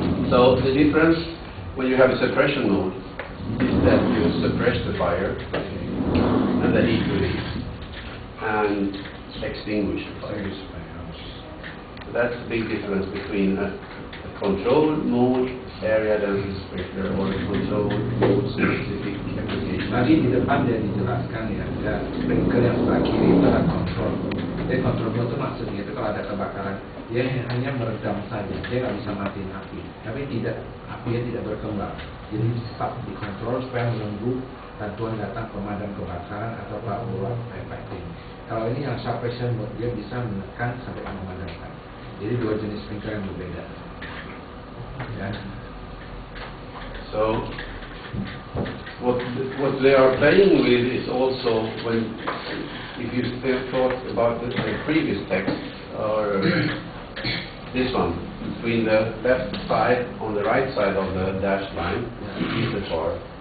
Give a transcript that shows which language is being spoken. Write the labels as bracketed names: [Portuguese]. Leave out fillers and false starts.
[English] So the difference when you have a suppression mode is that you suppress the fire and the heat release and extinguish the fire. So that's the big difference between a control mode area density sprinkler or a control mode specific application. [Indonesian] Tadi di depan dia dijelaskan ya, ada sprinkler yang sebelah kiri itu ada kontrol. Jadi kontrol itu maksudnya itu kalau ada kebakaran, dia hanya meredam saja, dia nggak bisa matiin api. Tapi apinya tidak berkembang. Jadi tetap dikontrol supaya menunggu bantuan datang pemadam kebakaran atau ulang firefighting. Kalau ini yang suppression mode, dia bisa menekan sampai memadamkan. Jadi dua jenis sprinkler yang berbeda. Ya. [English] So what they are playing with is also if you thought about the previous text or this one between the left side on the right side of the dashed line, ESFR.